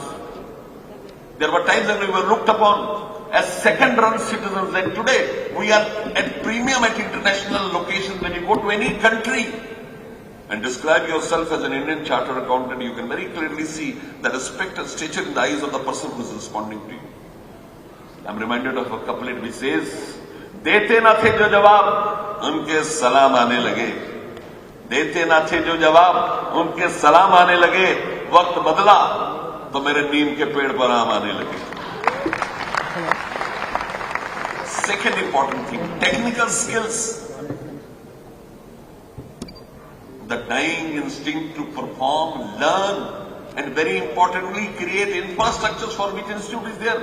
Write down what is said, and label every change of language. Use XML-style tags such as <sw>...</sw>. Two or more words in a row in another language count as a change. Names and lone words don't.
<en>There were times when we were looked upon as second-run citizens, and today we are at premium at international locations. When you go to any country and describe yourself as an Indian chartered accountant, you can very clearly see the respect and stature in the eyes of the person who is responding to you. I'm reminded of a couplet which says,</en> <ur>"دیتے نہ تھے جو جواب، ان کے سلام آنے لگے. دیتے نہ تھے جو جواب، ان کے سلام آنے لگے. وقت بدلا، تو میرے نیم کے پیڑ پر آم آنے لگے."</ur> <en>Second important thing, technical skills. The dying instinct to perform, learn, and very importantly, create infrastructures for which institute is there.</en>